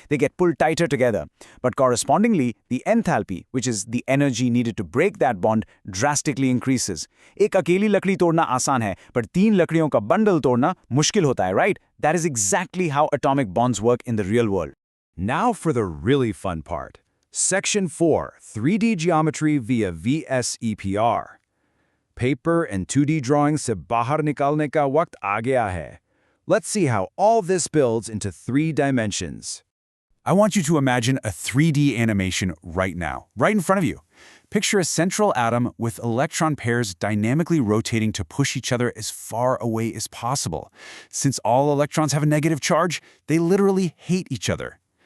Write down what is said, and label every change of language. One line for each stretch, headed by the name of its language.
English: They get pulled tighter together. But correspondingly, the enthalpy, which is the energy needed to break that bond, drastically increases.
Hindi: एक अकेली लकड़ी तोड़ना आसान है, पर 3 लकड़ियों का बंडल तोड़ना मुश्किल होता है, right?
English: That is exactly how atomic bonds work in the real world. Now for the really fun part. Section 4, 3D geometry via VSEPR. Paper and 2D drawings
Hindi: से बाहर निकालने का वक्त आ गया है.
English: Let's see how all this builds into 3 dimensions. I want you to imagine a 3D animation right now, right in front of you. Picture a central atom with electron pairs dynamically rotating to push each other as far away as possible. Since all electrons have a negative charge, they literally hate each other.